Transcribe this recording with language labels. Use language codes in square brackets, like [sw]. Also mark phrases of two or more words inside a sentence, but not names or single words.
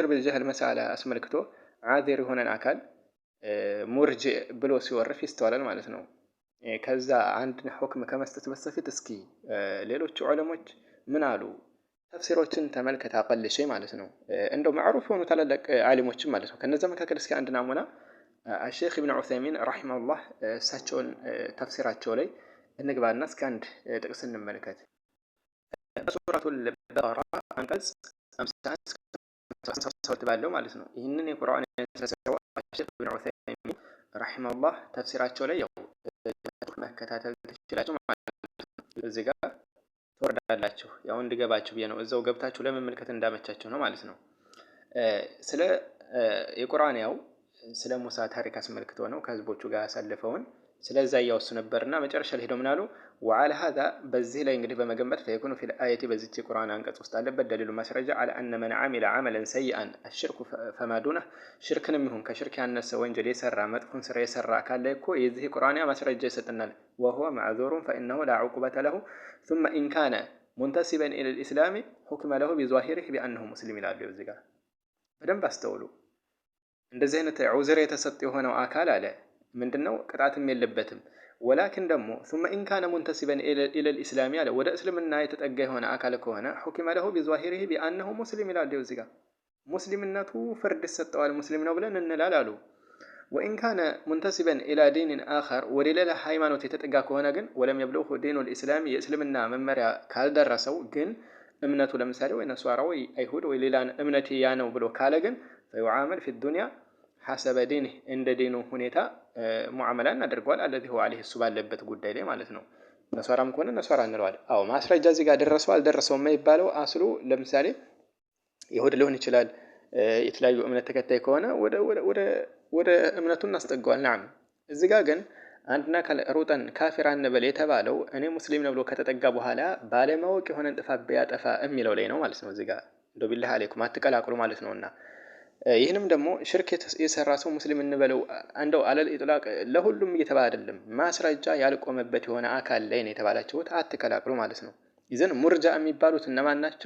[am] ቢልጀህል መሳላ አስመልክቶ ዓዚር የሆነን አካል ሙርጅዕ ብሎ ሲወርፍ ይስተዋላል ማለት ነው። ከዛ አንድ ሁክም ከመስጠት በስተፊት እስኪ ሌሎች ዑለሞች ምን አሉ ተፍሲሮችን ተመልከት [ar] أقل شيء [am] ማለት ነው። እንደው ማዕሩፍ የሆኑ ታላላቅ ዓሊሞችም ማለት ነው። ከነዛ መካከል እስኪ አንድ ናሙና [ar] الشيخ ابن عثيمين رحمه الله [am] እሳቸውን ተፍሲራቸው ላይ እንግባና እስኪ አንድ ጥቅስ እንመልከት። ሱረቱል በቀራ አንቀጽ 51 ባለው ማለት ነው። ይህንን የቁርአን የተፈሰረው [ar] الشيخ ابن عثيمين رحمه الله [am] ተፍሲራቸው ላይ ያው መከታተል ትችላላችሁ ማለት ነው። እዚህ ጋር ተወርዳላችሁ ያው እንድገባችሁ ብዬ ነው። እዛው ገብታችሁ ለመመልከት እንዳመቻችሁ ነው ማለት ነው። ስለ የቁርአን ያው ስለ ሙሳ ታሪክ አስመልክቶ ነው ከህዝቦቹ ጋር ያሳለፈውን ስለዛ ያወሱ ነበርና መጨረሻ ላይ ሄደው ምናሉ [ar] وعلى هذا [am] በዚህ ላይ እንግዲህ በመገንባት [ar] فيكون في الايه [am] በዚህ የቁርአን አንቀጽ ውስጥ አለበት ደሊሉ ማስረጃ [ar] على ان من عمل عملا سيئا الشرك فما دونه [am] ሽርክንም ይሁን ከሽርክ ያነሰ ወንጀል የሰራ መጥፎን ስራ የሰራ ካለ እኮ የዚህ ቁርአን ማስረጃ ይሰጥናል። [ar] وهو معذور فانه لا عقوبة له ثم ان كان منتسبا الى الاسلام حكم له بظاهره بانه مسلم [am] ይላሉ። እዚህ ጋር በደንብ አስተውሉ። እንደዚህ አይነት ዑዝር የተሰጠ የሆነው አካል አለ ምንድነው ቅጣትም የለበትም። ወላኪን ደግሞ [ar] ثم ان كان منتسبا الى الاسلام [am] ያለ ወደ እስልምና የተጠጋ የሆነ አካል ከሆነ [ar] حكم له بظاهره بانه مسلم [am] ይላሉ። እዚህ ጋር ሙስሊምነቱ ፍርድ ይሰጠዋል ሙስሊም ነው ብለን እንላላሉ። [ar] وان كان منتسبا الى دين اخر [am] ወሌላ ሃይማኖት የተጠጋ ከሆነ ግን [ar] ولم يبلغه دين الاسلام [am] የእስልምና መመሪያ ካልደረሰው ግን እምነቱ ለምሳሌ ወይ ነሷራ ወይ አይሁድ ወይ ሌላ እምነት ያ ነው ብሎ ካለ ግን [ar] فيعامل في الدنيا حسب دينه [am] እንደ ዲኑ ሁኔታ ሙዓመላ እናደርገዋል። [ar] الذي هو عليه [am] እሱ ባለበት ጉዳይ ላይ ማለት ነው። ነሷራም ከሆነ ነሷራ እንለዋለን። አዎ ማስረጃ እዚህ ጋር ደረሰው አልደረሰው የማይባለው አስሉ ለምሳሌ ይሁድ ሊሆን ይችላል የተለያዩ እምነት ተከታይ ከሆነ ወደ እምነቱ እናስጠጋዋል። ናም እዚህ ጋር ግን አንድና ሩጠን ካፊር አንበል የተባለው እኔ ሙስሊም ነው ብሎ ከተጠጋ በኋላ ባለማወቅ የሆነ ጥፋት ቢያጠፋ የሚለው ላይ ነው ማለት ነው። እዚህ ጋር እንደው [ar] بالله عليكم [am] አትቀላቅሉ ማለት ነውና ይህንም ደግሞ ሽርክ የሰራ ሰው ሙስሊም እንበለው እንደው [ar] على الإطلاق [am] ለሁሉም እየተባለ አይደለም። ማስረጃ ያልቆመበት የሆነ አካል ላይ ነው የተባላችሁት አትቀላቅሉ ማለት ነው። ይዘን ሙርጃ የሚባሉት እነማን ናቸው?